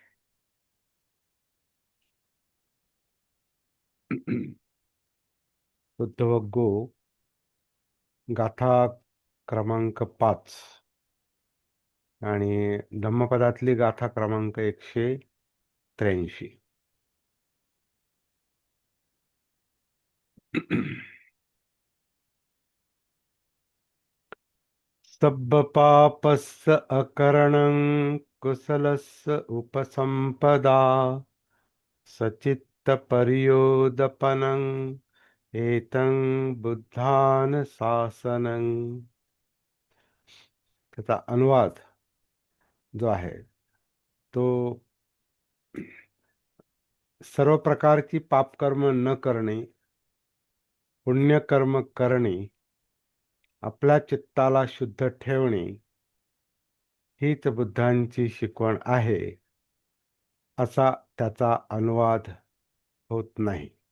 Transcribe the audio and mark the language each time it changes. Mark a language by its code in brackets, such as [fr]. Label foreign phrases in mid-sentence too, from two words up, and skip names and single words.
[mr] बुद्धवग्गो गाथा क्रमांक 5 आणि धम्मपदातली गाथा क्रमांक 183. [pi] सब्ब पापस्य अकरणं कुशलस्य उपसंपदा सचित्तपर्योदपनं एतं बुद्धानुशासनं. [mr] त्याचा अनुवाद जो आहे तो, सर्व प्रकारची पापकर्म न करणे, पुण्यकर्म करणे, आपल्या चित्ताला शुद्ध ठेवणे हीच बुद्धांची शिकवण आहे, असा त्याचा अनुवाद होत नाही.